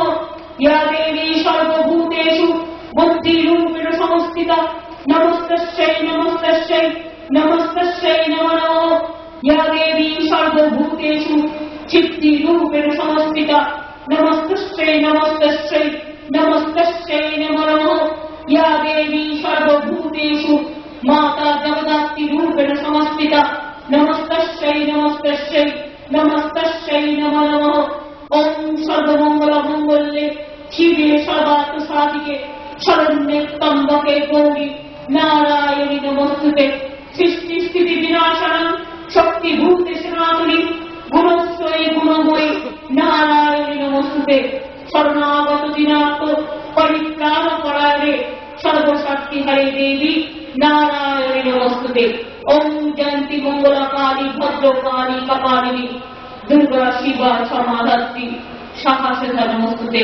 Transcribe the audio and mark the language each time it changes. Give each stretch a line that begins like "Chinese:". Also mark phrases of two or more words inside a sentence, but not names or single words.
Sanskrit: ইয়া দেবী সর্বভূতেষু বুদ্ধিরূপেণ সংস্থিতা, নমস্তস্যৈ নমস্তস্যৈ নমস্তস্যৈ নমো নমঃ। ইয়া দেবী সর্বভূতেষু চিত্তিরূপেণ সংস্থিতা, নমস্তস্যৈ নমস্তস্যৈ নমস্তস্যৈ নমো নমঃ। ইয়া দেবী সর্বভূতেষু মাতা জগদ্ধাত্রী রূপেণ সংস্থিতা, নমস্তস্যৈ নমস্তস্যৈ নমস্তস্যৈ নমো নমঃ। ওম সর্বমঙ্গল মঙ্গলে শিবে সর্বার্থ সাধিকে শরণ্যে ত্র্যম্বকে গৌরী নারায়ণী নমস্তুতে। সৃষ্টি স্থিতি বিনাশনং শক্তিভূতে সনাতনী গুণশ্রয়ী গুণময়ী নারায়ণী নমস্তুতে। শরণাগত দিনার্থ পরিত্রাণ পরায়ণে সর্বশক্তিহারে দেবী নারায়ণী নমস্তুতে। ওম জয়ন্তী মঙ্গলা কালী ভদ্রকালী কপালিনী দুর্গা শিবা সমাধাত্রী শাখা সেধা নমস্তুতে।